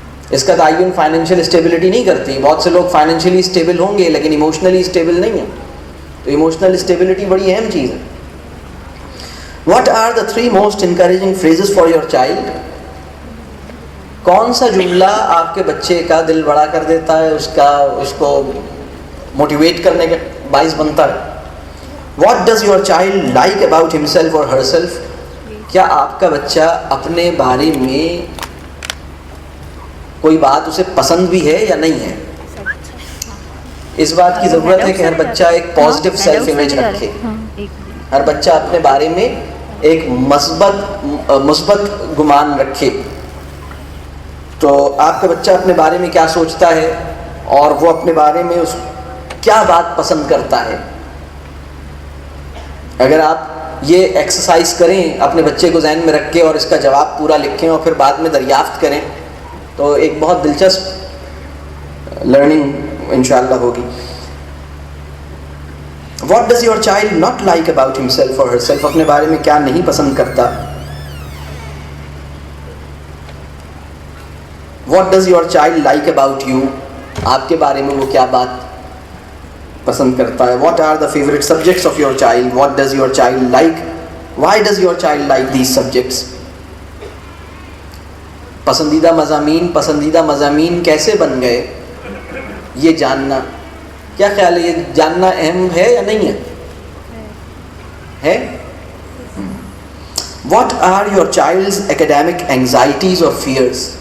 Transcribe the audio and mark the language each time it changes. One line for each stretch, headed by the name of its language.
Urdu: اس کا تعین financial stability نہیں کرتی. بہت سے لوگ فائنینشیلی اسٹیبل ہوں گے لیکن ایموشنلی اسٹیبل نہیں ہیں. تو ایموشنل اسٹیبلٹی بڑی اہم چیز ہے.
English: What are the 3 most encouraging phrases for your child?
Urdu: کون سا جملہ آپ کے بچے کا دل بڑا کر دیتا ہے، اس کو موٹیویٹ کرنے کا باعث بنتا ہے؟
English: What does your child like about himself or herself?
Urdu: کیا آپ کا بچہ اپنے بارے میں کوئی بات اسے پسند بھی ہے یا نہیں ہے؟ اس بات کی ضرورت ہے کہ ہر بچہ ایک پازیٹیو سیلف امیج رکھے. ہر بچہ اپنے بارے میں ایک مثبت گمان رکھے. تو آپ کا بچہ اپنے بارے میں کیا سوچتا ہے اور وہ اپنے بارے میں کیا بات پسند کرتا ہے. اگر آپ یہ ایکسرسائز کریں اپنے بچے کو ذہن میں رکھ کے اور اس کا جواب پورا لکھیں اور پھر بعد میں دریافت کریں تو ایک بہت دلچسپ لرننگ انشاءاللہ ہوگی.
English: What does your child not like about himself or herself?
Urdu: اپنے بارے میں کیا نہیں پسند کرتا.
English: What does your child like about you?
Urdu: آپ کے بارے میں وہ کیا بات پسند کرتا ہے.
English: What are the favorite subjects of your child? What does your child like? Why does your child like these subjects?
Urdu: پسندیدہ مضامین کیسے بن گئے یہ جاننا. کیا خیال ہے، یہ جاننا اہم ہے یا نہیں ہے؟
English: What are your child's academic anxieties or fears?